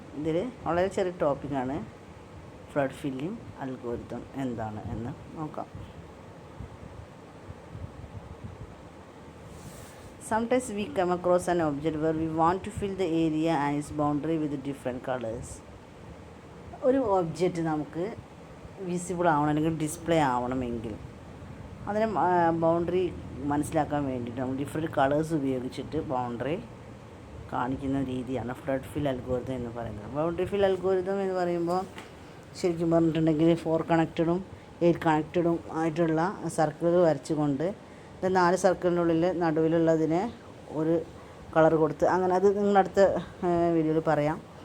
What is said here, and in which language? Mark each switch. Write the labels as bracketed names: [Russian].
[Malayalam] ഇതിൽ വളരെ ചെറിയ ടോപ്പിക്കാണ്. ഫ്ലഡ് ഫില്ലിംഗ് അൽഗോരിതം എന്താണ് എന്ന് നോക്കാം. [English] Sometimes we come across an object where we want to fill the area and its boundary with different colors. [Malayalam] ഒരു ഒബ്ജക്റ്റ് നമുക്ക് വിസിബിൾ ആവണം അല്ലെങ്കിൽ ഡിസ്പ്ലേ ആവണമെങ്കിൽ അതിന് ബൗണ്ടറി മനസ്സിലാക്കാൻ വേണ്ടിയിട്ട് നമ്മൾ ഡിഫറെൻറ്റ് കളേഴ്സ് ഉപയോഗിച്ചിട്ട് ബൗണ്ടറി കാണിക്കുന്ന രീതിയാണ് ഫ്ലഡ് ഫിൽ അൽഗോരിതം എന്ന് പറയുന്നത്. ബൗണ്ടറി ഫിൽ അൽഗോരിതം എന്ന് പറയുമ്പോൾ ശരിക്കും പറഞ്ഞിട്ടുണ്ടെങ്കിൽ 4 കണക്റ്റഡും 8 കണക്റ്റഡും ആയിട്ടുള്ള സർക്കിളുകൾ വരച്ചുകൊണ്ട് 4 സർക്കിളിനുള്ളിൽ നടുവിലുള്ളതിനെ ഒരു കളർ കൊടുത്ത് അങ്ങനെ അത് നിങ്ങളടുത്ത വീഡിയോയിൽ പറയാം.